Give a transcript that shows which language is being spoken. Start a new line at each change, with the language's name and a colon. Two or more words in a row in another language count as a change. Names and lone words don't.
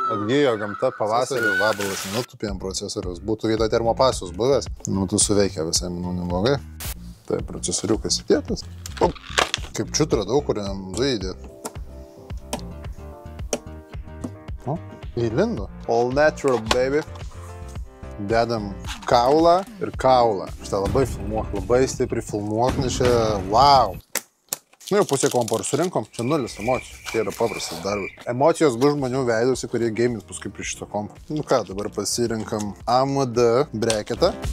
Lithuanian: Atgyjo gamta, pavasarį, vabalas nutupė ant procesorius. Būtų vietoj termopasius buvęs. Nu, tu suveikia visai, manau, neblogai. Tai procesoriukas įdėtas. Kaip čiut radau, kuriam du įdėt. O, įlindo.
English: All natural, baby.
Lithuanian: Dedam kaulą ir kaulą. Šitą labai filmuok, labai stipri filmuok, nes čia, wow. Nu jau pusė kompo ir surinkom, čia nulis emocijų, čia yra paprastas darbas. Emocijos bus žmonių veidusi, kurie gamins paskui prie šito kompo. Nu ką, dabar pasirinkam AMD breketą.